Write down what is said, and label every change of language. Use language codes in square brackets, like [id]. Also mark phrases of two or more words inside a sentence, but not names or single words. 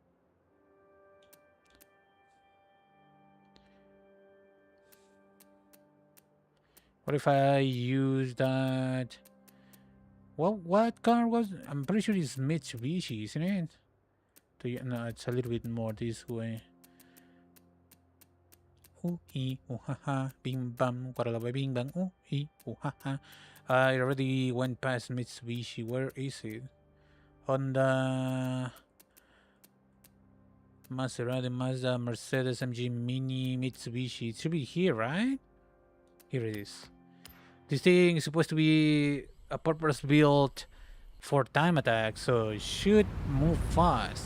[en] What if I use that? Well, what car was? I'm pretty sure it's Mitsubishi, isn't it? No, it's a little bit more this way. Ooh, ee, ooh, ha, ha, bing, bam, guaralaba, bing, bang, ooh, ee, ooh, ha, ha. I already went past Mitsubishi. Where is it? Honda, Maserati, Mazda, Mercedes, MG, Mini, Mitsubishi. It should be here, right? Here it is. This thing is supposed to be a purpose built for time attack, so it should move fast.